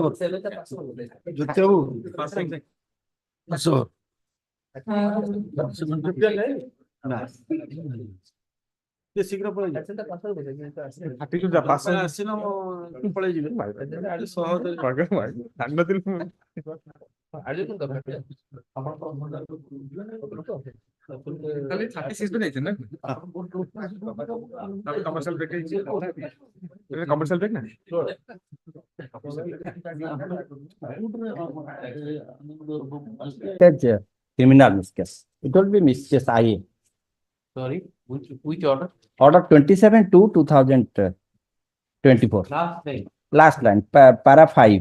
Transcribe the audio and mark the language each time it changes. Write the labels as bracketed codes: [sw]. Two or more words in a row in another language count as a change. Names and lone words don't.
[or] ଶୀଘ୍ର ପଳେଇ ଆସିନ ପଳେଇ ଯିବେ ଖାଲି 36 ବି ନେଇଛନ୍ତି ନା [en] commercial break [or] ହେଇଛି [en] commercial break [or] ନା [en] criminal miscase. It will be miscase IA. Sorry, which order? Order 27/2024. Last line, para 5.